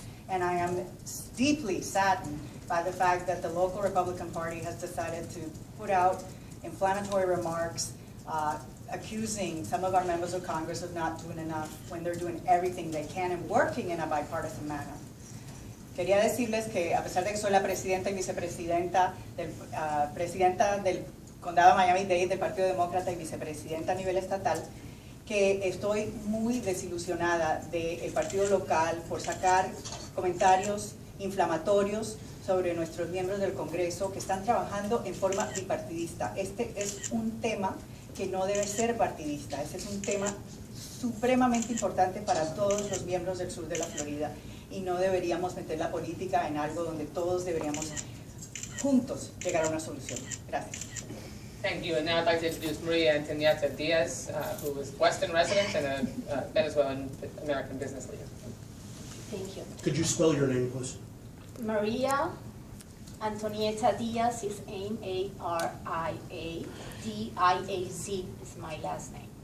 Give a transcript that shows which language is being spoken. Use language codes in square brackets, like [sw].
[en] And I am deeply saddened by the fact that the local Republican Party has decided to put out inflammatory remarks accusing some of our members of Congress of not doing enough when they're doing everything they can and working in a bipartisan manner. [es] Quería decirles que, a pesar de que soy la presidenta y vicepresidenta presidenta del condado Miami-Dade del Partido Demócrata y vicepresidenta a nivel estatal, que estoy muy desilusionada del partido local por sacar comentarios inflamatorios sobre nuestros miembros del Congreso que están trabajando en forma bipartidista. Este es un tema que no debe ser partidista. Este es un tema supremamente importante para todos los miembros del sur de la Florida y no deberíamos meter la política en algo donde todos deberíamos juntos llegar a una solución. Gracias. [en] Thank you. And now I'd like to introduce Maria Antonietta Diaz, who is Weston resident and a Venezuelan American business leader. Thank you. Could you spell your name, please? Maria Antonietta Diaz is MariaDiaz is my last name.